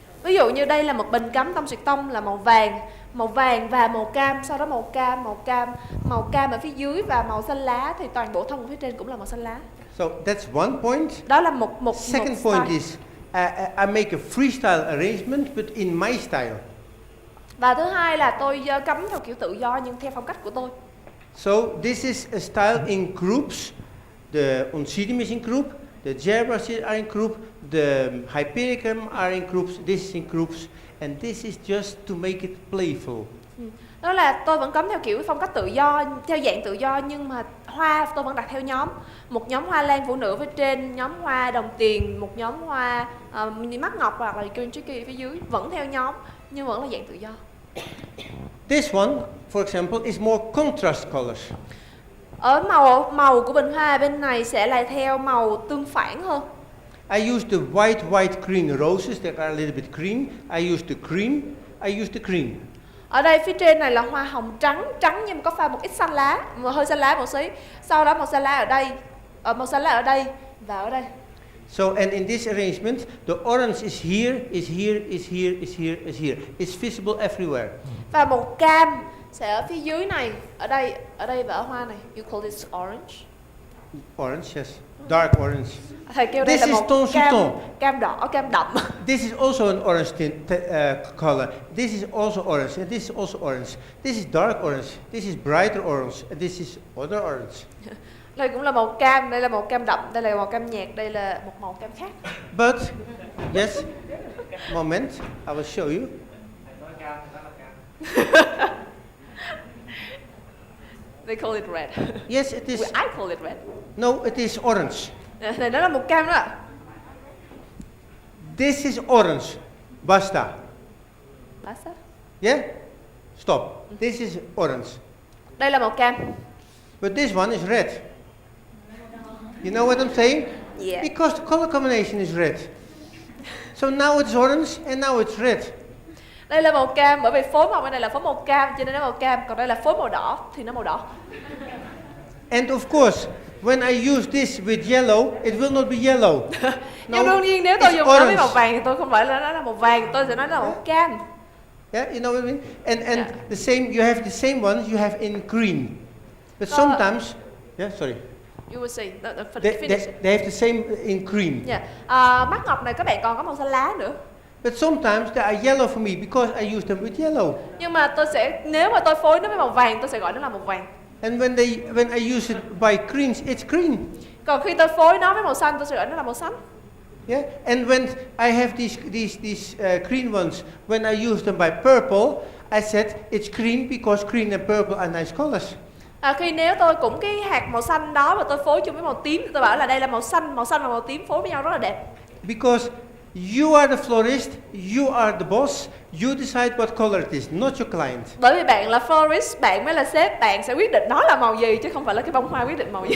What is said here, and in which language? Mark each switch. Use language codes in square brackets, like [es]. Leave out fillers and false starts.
[vi] Ví dụ như đây là một bình cắm tông xuyệt tông là màu vàng màu vàng và màu cam, sau đó màu cam ở phía dưới và màu xanh lá, thì toàn bộ thân ở phía trên cũng là màu xanh lá. [en] So that's one point. [vi] Đó là một [en] Second style. point is I make a freestyle arrangement, but in my style. [vi] Và thứ hai là tôi cắm theo kiểu tự do nhưng theo phong cách của tôi. [en] So this is a style in groups. The Oncidium is in group, the Gerbers are in group, the Hypericum are in groups, this is in groups, and this is just to make it playful. [vi] Đó là tôi vẫn cắm theo kiểu phong cách tự do, theo dạng tự do, nhưng mà hoa tôi vẫn đặt theo nhóm. Một nhóm hoa lan phụ nữ phía trên, nhóm hoa đồng tiền, một nhóm hoa mắt ngọc hoặc là green chicky phía dưới, vẫn theo nhóm nhưng vẫn là dạng tự do. [en] This one, for example, is more contrast colors. [vi] Ở màu của bình hoa bên này sẽ là theo màu tương phản hơn. [en] I use the white green roses that are a little bit green. I use the cream. I use the green. [vi] Ở đây phía trên này là hoa hồng trắng nhưng mà có pha một ít xanh lá, hơi xanh lá một xí. Sau đó màu xanh lá ở đây, màu xanh lá ở đây và ở đây. [en] So and in this arrangement, the orange is here, is here, is here, is here, is here. It's visible everywhere. [vi] Và màu cam sẽ ở phía dưới này, ở đây và ở hoa này. [en] You call this orange? Orange, yes. Dark orange. [vi] Thầy kêu đây [en] This [vi] là [en] is [vi] màu [en] ton. [vi] cam đỏ, cam đậm. [en] This is also an orange color. This is also orange, and this is also orange. This is dark orange. This is brighter orange, and this is other orange. [vi] Đây cũng là màu cam, đây là màu cam đậm, đây là màu cam nhạt, đây là một màu cam khác. [en] But yes, moment, I will show you. They call it red. Yes, it is. I call it red. No, it is orange. [vi] Này nó là màu cam đó ạ. [en] This is orange. Basta. [it] Basta. [en] Yeah? Stop. This is orange. [vi] Đây là màu cam. [en] But this one is red. You know what I'm saying? Yeah. Because the color combination is red. So now it's orange and now it's red. [vi] Đây là màu cam, bởi vì phối màu bên này là phối màu cam cho nên nó màu cam, còn đây là phối màu đỏ thì nó màu đỏ. [en] And of course, when I use this with yellow, it will not be yellow. Nhưng đương nhiên nếu tôi dùng nó với màu vàng thì tôi không phải là nó là màu vàng, tôi sẽ nói nó là màu cam. Yeah, you know what I mean? And the same, you have the same ones you have in green. But sometimes, yeah, sorry. You will see. They have the same in green. Yeah. [vi] Mắt ngọc này các bạn còn có màu xanh lá nữa. [en] But sometimes they are yellow for me because I use them with yellow. [vi] Nhưng mà nếu mà tôi phối nó với màu vàng, tôi sẽ gọi nó là màu vàng. [en] And when I use it by greens, it's green. [vi] Còn khi tôi phối nó với màu xanh, tôi sẽ gọi nó là màu xanh. [en] Yeah. And when I have these green ones, when I use them by purple, I said it's green because green and purple are nice colors. [vi] Khi nếu tôi cũng cái hạt màu xanh đó và tôi phối chung với màu tím, tôi bảo là đây là màu xanh và màu tím phối với nhau rất là đẹp. [en] Because you are the florist, you are the boss, you decide what color it is, not your client. [vi] Bởi vì bạn là florist, bạn mới là sếp, bạn sẽ quyết định nó là màu gì chứ không phải là cái bông hoa quyết định màu gì.